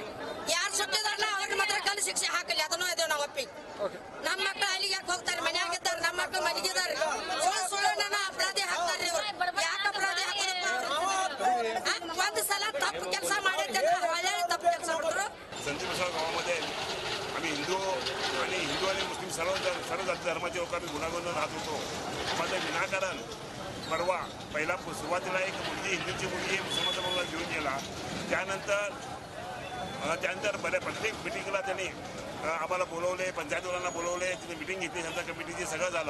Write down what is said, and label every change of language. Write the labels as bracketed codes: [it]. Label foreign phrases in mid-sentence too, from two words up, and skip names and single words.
[kn] ಯಾರು ಸುಟ್ಟಿದಾರಲ್ಲ ಅವ್ರನ್ನ ಮಾತ್ರ ಕಲ್ಲು ಶಿಕ್ಷೆ ಹಾಕಲಿ, ಅದನ್ನು ಇದೇವು ನಾವು ಒಪ್ಪಿ. ನಮ್ಮ ಮಕ್ಕಳು ಅಲ್ಲಿಗೆ ಯಾಕೆ ಹೋಗ್ತಾರೆ? ಮನ್ಯಾಗಿದ್ದಾರೆ, ನಮ್ಮ ಮಕ್ಕಳು ಮಲಗಿದ್ದಾರೆ. ಸುಳ್ಳು ಅಪರಾಧಿ ಹಾಕ್ತಾರೆ ಇವರು. ಯಾಕೆ ಅಪರಾಧಿ ಹಾಕೋದು? ಒಂದು ಸಲ ತಪ್ಪು ಕೆಲಸ ಮಾಡಿದ್ರೆ ಒಳ್ಳೆ ತಪ್ಪು ಕೆಲಸ ಮಾಡಿದ್ರು. [mr] संतीबसव गावामध्ये आम्ही हिंदू आणि मुस्लिम सर्व जाती धर्माचे लोक आम्ही गुन्हा नोंदवून राहत होतो. मात्र विनाकारण परवा पहिला सुरुवातीला एक मुलगी, हिंदूची मुलगी मुसलमानचा मुलगा घेऊन गेला. त्यानंतर प्रत्येक मिटिंगला त्यांनी आम्हाला बोलवले, पंचायतवाल्यांना बोलवले, तिथे मिटिंग घेतली, समजा कमिटीची सगळं झालं.